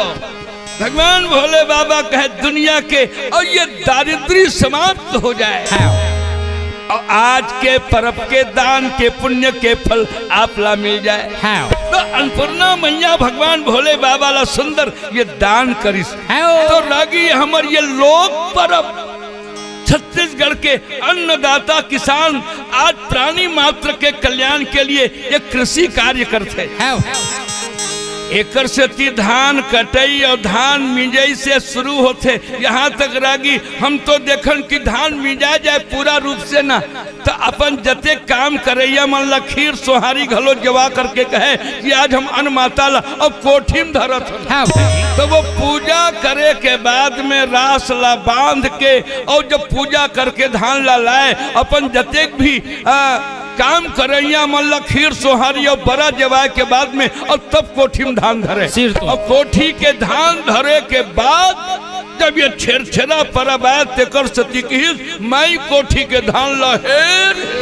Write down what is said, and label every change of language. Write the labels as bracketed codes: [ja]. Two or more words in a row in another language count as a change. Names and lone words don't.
[hne] भगवान भोले बाबा कहे दुनिया के और ये दारिद्र्य समाप्त हो जाए और आज के पर्व के दान के पुण्य के फल आप ला मिल जाए। तो अन्नपूर्णा मैया भगवान भोले बाबा ला सुंदर ये दान करिस तो रागी हमर ये लोक पर्व छत्तीसगढ़ के अन्नदाता किसान आज प्राणी मात्र के कल्याण के लिए ये कृषि कार्य करते एकर से ती धान कटई और धान मिंजई से शुरू होते यहाँ तक रागी हम तो देखन कि धान मिंजा जाए पूरा रूप से ना तो अपन जते काम करैया मन ला खीर सोहारी घलो जवा करके कहे कि आज हम अन्न माता ला और कोठी में धरत तो वो पूजा करे के बाद में रास ला बांध के और जब पूजा करके धान ला लाए अपन जते भी काम करैया मन ला खीर सोहारी और बड़ा जवाए के बाद में और तब कोठी में धान धरे और कोठी के धान धरे के बाद जब ये छेरछेरा परब आए तेकर सती की माई कोठी के धान लहेर